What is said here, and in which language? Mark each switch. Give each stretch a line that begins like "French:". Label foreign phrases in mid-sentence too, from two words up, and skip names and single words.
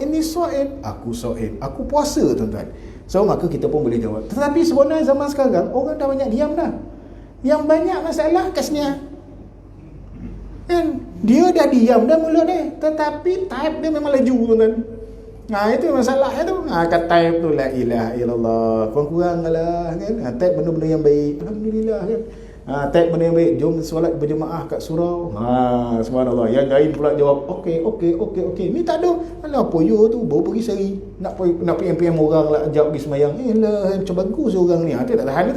Malay: Ini so'id. Aku so'id. Aku puasa tuan-tuan. So maka kita pun boleh jawab. Tetapi sebenarnya zaman sekarang orang dah banyak diam dah. Yang banyak masalah kasnya. Kan dia dah diam dah mulut dia, tetapi type dia memang laju tuan-tuan. Itu masalah tu. Kat type tu
Arabic: لا إله إلا الله.
Malay: Kurang-kuranglah kan. Type benda-benda yang baik. Alhamdulillah kan. Type benda yang baik. Jom solat berjemaah kat surau. Subhanallah. Yang lain pula jawab okey. Ni tak ada. Alah apa you tu baru pergi sehari. Nak PM orang lah ajak pergi semayang. Macam bagus orang ni. Dia tak tahan tu.